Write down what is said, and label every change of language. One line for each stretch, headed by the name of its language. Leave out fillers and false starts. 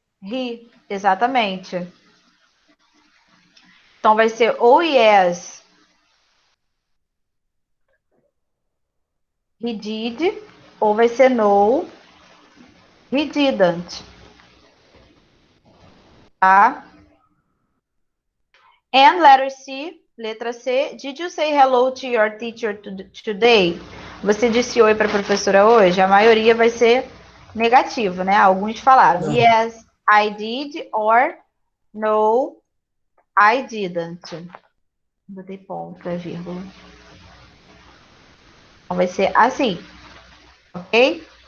Portuguese: He, exatamente. Então, vai ser
English: oh yes, he did,
Portuguese: ou vai ser
English: no, he didn't.
Portuguese: Tá?
English: And letter C,
Portuguese: letra C,
English: did you say hello to your teacher today?
Portuguese: Você disse oi para a professora hoje? A maioria vai ser negativo, né? Alguns falaram Não.
English: yes, I did, or no, I didn't.
Portuguese: Botei ponto, vírgula. Então vai ser assim, ok?